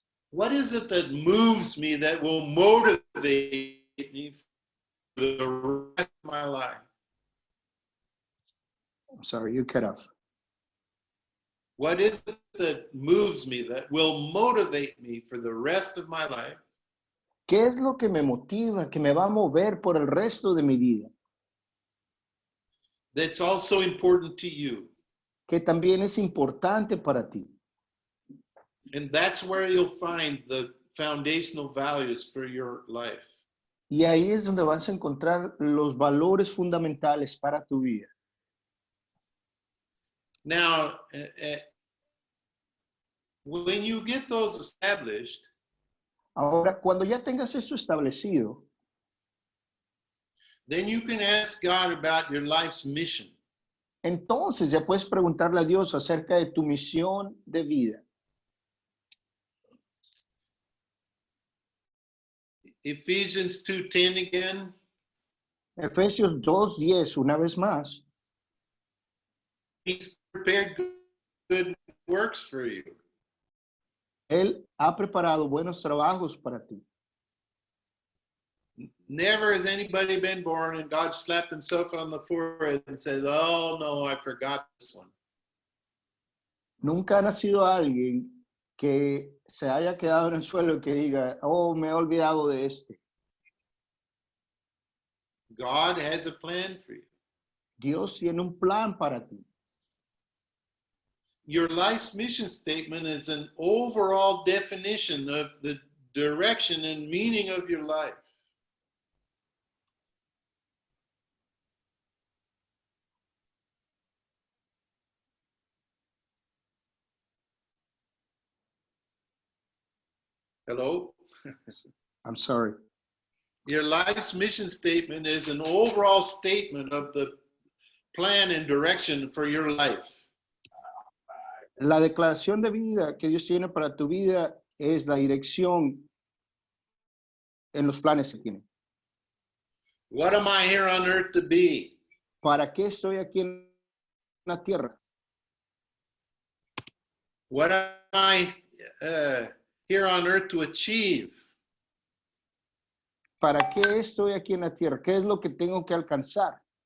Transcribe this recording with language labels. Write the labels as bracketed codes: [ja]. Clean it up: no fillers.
[en] What is it that moves me that will motivate me for the rest of my life? I'm sorry, you cut off. What is it that moves me that will motivate me for the rest of my life? [es] ¿Qué es lo que me motiva, que me va a mover por el resto de mi vida? [en] That's also important to you. [es] Que también es importante para ti. [en] And that's where you'll find the foundational values for your life. [es] Y ahí es donde vas a encontrar los valores fundamentales para tu vida. [en] Now, when you get those established, [es] Ahora, cuando ya tengas esto establecido, [en] then you can ask God about your life's mission. [es] entonces ya puedes preguntarle a Dios acerca de tu misión de vida. [en] Ephesians 2:10 again. [es] Efesios 2:10, una vez más. [en] He's prepared good works for you. [es] Él ha preparado buenos trabajos para ti. [en] Never has anybody been born and God slapped himself on the forehead and said, oh no, I forgot this one. [es] Nunca ha nacido alguien que se haya quedado en el suelo y que diga, oh, me he olvidado de este. [en] God has a plan for you. [es] Dios tiene un plan para ti. [en] Your life's mission statement is an overall definition of the direction and meaning of your life. Hello? I'm sorry. Your life's mission statement is an overall statement of the plan and direction for your life. [es] La declaración de vida que Dios tiene para tu vida es la dirección en los planes que tiene. [en] What am I here on earth to be? [es] ¿Para qué estoy aquí en la tierra? [en] What am I here on earth to achieve? [es] ¿Para qué estoy aquí en la tierra? ¿Qué es lo que tengo que alcanzar?